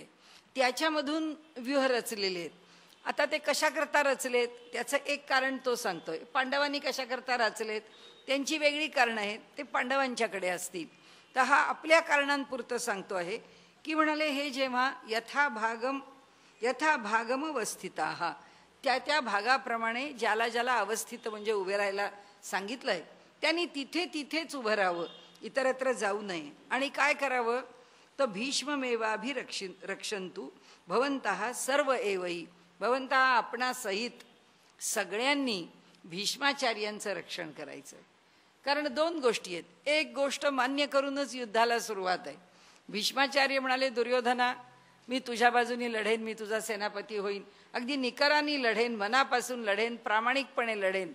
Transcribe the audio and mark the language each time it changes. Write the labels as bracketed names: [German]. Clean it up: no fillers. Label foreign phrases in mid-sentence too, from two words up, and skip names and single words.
[Marathi] त्याच्यामधून व्यूह रचलेले आहेत. आता ते कशाकरता रचलेत त्याचं एक कारण तो सांगतोय. पांडवांनी कशाकरता रचलेत त्यांची वेगळी कारणं आहेत, ते पांडवांच्याकडे असतील. तर हा आपल्या कारणांपुरतं सांगतो आहे की म्हणाले हे जेव्हा [Sanskrit] यथा भागम अवस्थिता, [Marathi] त्या त्या भागाप्रमाणे ज्याला ज्याला अवस्थित म्हणजे उभे राहायला सांगितलंय त्यांनी तिथे तिथेच उभं राहावं, इतरत्र जाऊ नये. आणि काय करावं तर [Sanskrit] भीष्ममेवाभिरक्षन्तु भवन्तः सर्व एवही, [Marathi] भवन्तः आपणासहित सगळ्यांनी भीष्माचार्यांचं रक्षण करायचं. कारण दोन गोष्टी आहेत. एक गोष्ट मान्य करूनच युद्धाला सुरुवात आहे. भीष्माचार्य म्हणाले दुर्योधना मी तुझ्या बाजूनी लढेन, मी तुझा सेनापती होईन, अगदी निकरानी लढेन, मनापासून लढेन, प्रामाणिकपणे लढेन.